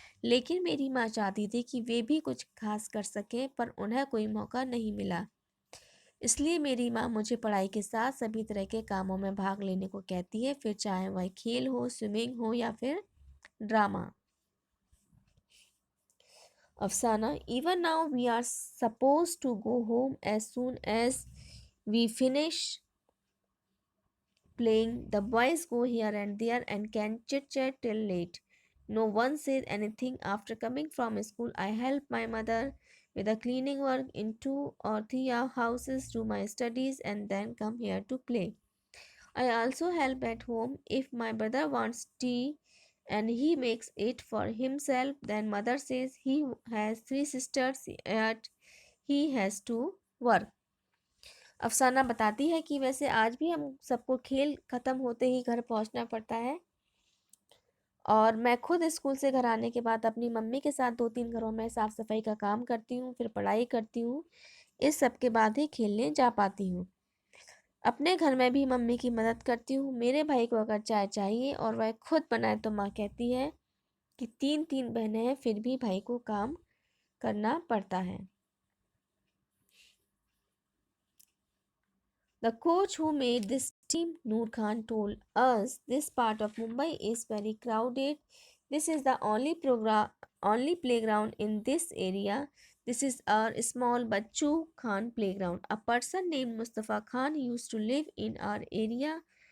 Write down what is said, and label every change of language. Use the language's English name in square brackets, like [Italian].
[Hindi] लेकिन मेरी माँ चाहती थी कि वे भी कुछ खास कर सकें, पर उन्हें कोई मौका नहीं मिला। इसलिए मेरी माँ मुझे पढ़ाई के साथ सभी तरह के कामों में भाग लेने को कहती है, फिर चाहे वह खेल हो, स्विमिंग हो या फिर drama. [English] Afsana, even now we are supposed to go home as soon as we finish playing. The boys go here and there and can chit chat till late. No one says anything. After coming from school, I help my mother with the cleaning work in two or three houses, do my studies, and then come here to play. I also help at home if my brother wants tea and he makes it for himself. Then mother says he has three sisters yet he has to work. [Hindi] अफसाना बताती है कि वैसे आज भी हम सबको खेल खत्म होते ही घर पहुंचना पड़ता है, और मैं खुद स्कूल से घर आने के बाद अपनी मम्मी के साथ 2-3 घरों में साफ सफाई का काम करती हूँ, फिर पढ़ाई करती हूँ। इस सब के बाद ही खेलने जा पाती हूँ। अपने घर में भी मम्मी की मदद करती हूँ। मेरे भाई को अगर चाय चाहिए और वह खुद बनाए तो माँ कहती है कि 3-3 बहनें हैं, फिर भी भाई को काम करना पड़ता है। [English] The coach who made this team, Noor Khan, told us this part of Mumbai is very crowded. This is the only playground in this area. This is our small Bachu Khan playground. A person named Mustafa Khan used to live in our area.